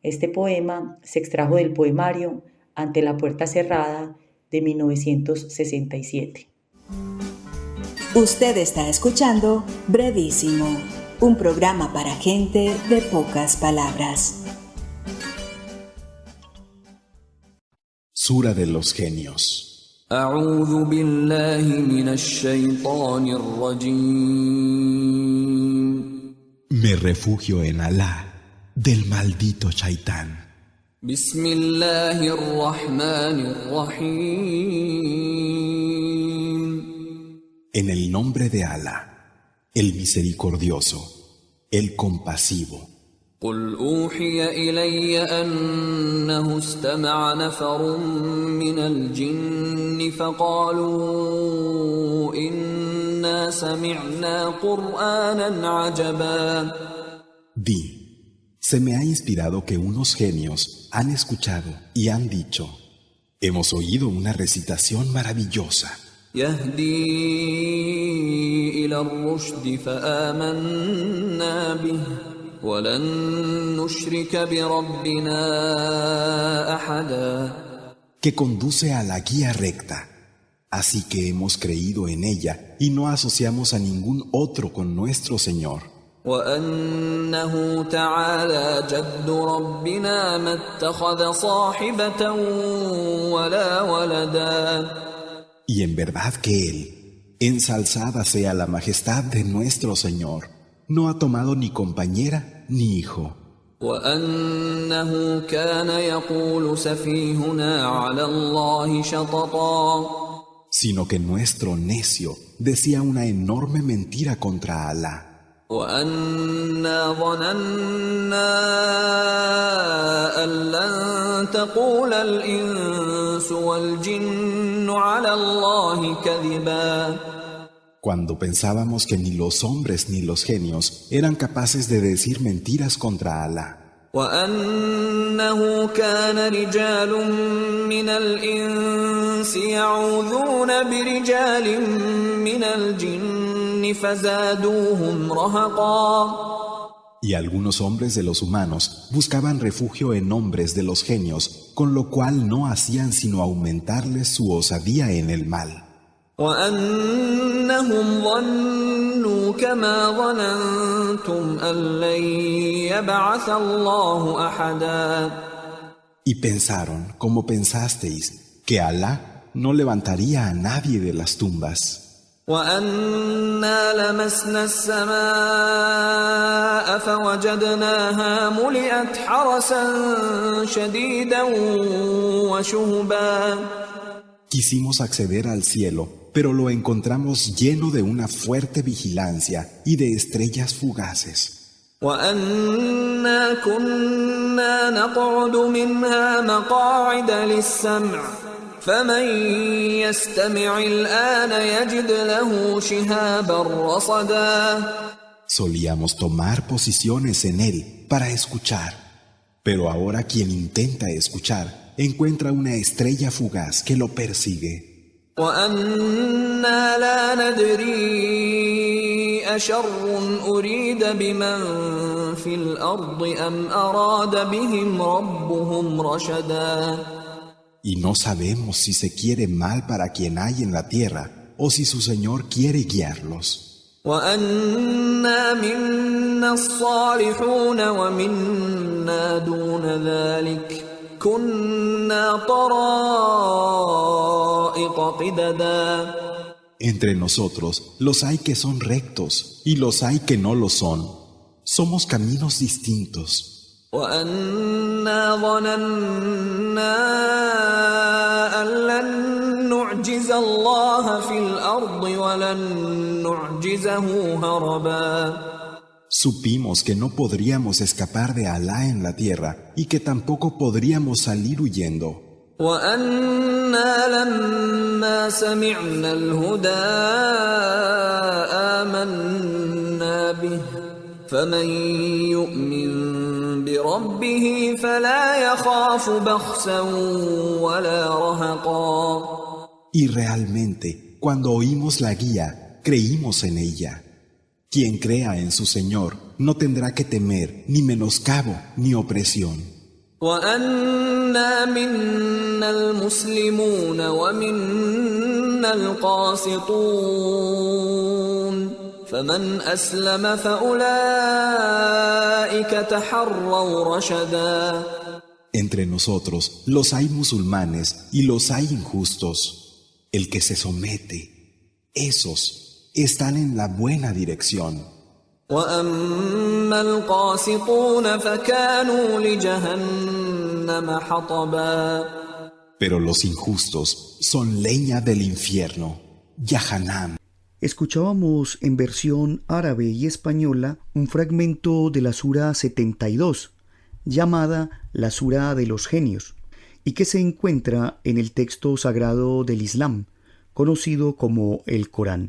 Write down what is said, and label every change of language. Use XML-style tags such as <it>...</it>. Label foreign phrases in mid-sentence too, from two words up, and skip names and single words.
<es>Este poema se extrajo del poemario Ante la puerta cerrada de 1967. Usted está escuchando Brevísimo, un programa para gente de pocas palabras. Sura de los genios.</es> <ar>أعوذ بالله من الشيطان الرجيم.</ar> <es>Me refugio en Alá, del maldito Shaitán.</es> <ar>بسم الله الرحمن الرحيم.</ar> <es>En el nombre de Alá, el misericordioso, el compasivo.</es> <ar>قل أوحي إلي أنه استمع نفر من الجن فقالوا إنا سمعنا قرآنا عجبا.</ar> <es>Di, se me ha inspirado que unos genios han escuchado y han dicho, hemos oído una recitación maravillosa.</es> <ar>يهدي إلى الرشد فآمنا به ولن نشرك بربنا أحدا.</ar> <es>Que conduce a la guía recta. Así que hemos creído en ella y no asociamos a ningún otro con nuestro Señor.</es> <ar>وأنه تعالى جد ربنا ما اتخذ صاحبة ولا ولدا.</ar> <es>Y en verdad que Él, ensalzada sea la majestad de nuestro Señor, no ha tomado ni compañera ni hijo.</es> <ar>وأنه كان يقول سفيهنا على الله شططا.</ar> <es>Sino que nuestro necio decía una enorme mentira contra Alá.</es> <ar>وأنا ظننا أن لن تقول الإنس والجن على الله كذبا.</ar> <es>Cuando pensábamos que ni los hombres ni los genios eran capaces de decir mentiras contra Alá.</es> <ar>وأنه كان رجال من الإنس يعوذون برجال من الجن فزادوهم رهقا.</ar> <es>Y algunos hombres de los humanos buscaban refugio en hombres de los genios, con lo cual no hacían sino aumentarles su osadía en el mal.</es> <ar>وأنهم ظنوا كما ظننتم أن لن يبعث الله أحدا.</ar> <es>Y pensaron, como pensasteis, que Alá no levantaría a nadie de las tumbas.</es> <ar>وأنا لمسنا السماء فوجدناها ملئت حرسا شديدا وشهبا.</ar> <es>Quisimos acceder al cielo, pero lo encontramos lleno de una fuerte vigilancia y de estrellas fugaces.</es> <ar>وأنا كنا نقعد منها مقاعد للسمع فمن يستمع الآن يجد له شهابا رصدا.</ar> <es>Solíamos tomar posiciones en él para escuchar, pero ahora quien intenta escuchar encuentra una estrella fugaz que lo persigue.</es> <ar>وأنا لا ندري أشر أريد بمن في الأرض أم أراد بهم ربهم رشدا.</ar> <es>Y no sabemos si se quiere mal para quien hay en la tierra o si su Señor quiere guiarlos.</es> <ar>وأنا منا الصالحون ومنا دون ذلك كنا طرائق قددا.</ar> <es>Entre nosotros los hay que son rectos y los hay que no lo son. Somos caminos distintos.</es> <ar>وأنا ظننا أن لن نعجز الله في الأرض ولن نعجزه هربا.</ar> <es>Supimos que no podríamos escapar de Alá en la tierra y que tampoco podríamos salir huyendo.</es> <ar>وأنا لما سمعنا الهدى آمنا به فمن يؤمن بربه فلا يخاف بخسا ولا رهقا.</ar> <es>Y realmente, cuando oímos la guía, creímos en ella. Quien crea en su Señor no tendrá que temer ni menoscabo ni opresión.</es> <ar>وأنا منا المسلمون ومنا القاسطون فمن أسلم فأولئك تحروا رشدا.</ar> <es>Entre nosotros los hay musulmanes y los hay injustos. El que se somete, esos están en la buena dirección.</es> <ar>وأما القاسطون فكانوا لجهنم حطبا.</ar> <es>Pero los injustos son leña del infierno, Yahanam. Escuchábamos en versión árabe y española un fragmento de la Sura 72, llamada la Sura de los Genios, y que se encuentra en el texto sagrado del Islam, conocido como el Corán.</es>